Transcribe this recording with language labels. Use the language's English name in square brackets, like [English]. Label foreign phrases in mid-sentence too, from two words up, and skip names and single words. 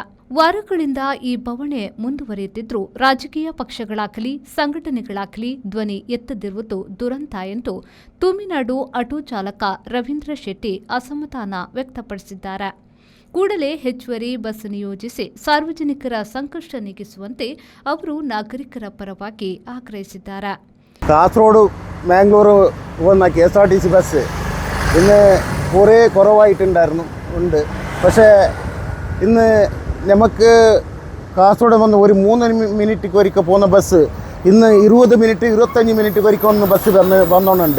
[Kannada] ವಾರಗಳಿಂದ ಈ ಬವಣೆ ಮುಂದುವರಿಯುತ್ತಿದ್ದರೂ ರಾಜಕೀಯ ಪಕ್ಷಗಳಾಗಲಿ ಸಂಘಟನೆಗಳಾಗಲಿ ಧ್ವನಿ ಎತ್ತದಿರುವುದು ದುರಂತ ಎಂದು ತಮಿಳುನಾಡು ಆಟೋ ಚಾಲಕ ರವೀಂದ್ರ ಶೆಟ್ಟಿ ಅಸಮಾಧಾನ ವ್ಯಕ್ತಪಡಿಸಿದ್ದಾರೆ. ಕೂಡಲೇ ಹೆಚ್ಚುವರಿ ಬಸ್ ನಿಯೋಜಿಸಿ ಸಾರ್ವಜನಿಕರ ಸಂಕಷ್ಟ ನೀಗಿಸುವಂತೆ ಅವರು ನಾಗರಿಕರ ಪರವಾಗಿ ಆಗ್ರಹಿಸಿದ್ದಾರೆ. [Malayalam] കാസർഗോഡ് മാംഗ്ലൂർ പോകുന്ന KSRTC ബസ് ഇന്ന് കുറേ കുറവായിട്ടുണ്ടായിരുന്നു പക്ഷേ ഇന്ന് നമുക്ക് കാസർഗോഡ് വന്ന് ഒരു 3 മിനിറ്റ് ഒരിക്കൽ പോകുന്ന ബസ് ഇന്ന് 20 മിനിറ്റ് 25 മിനിറ്റ് ഒരിക്കൽ ഒന്ന് ബസ് വന്നോണ്ടുണ്ട്.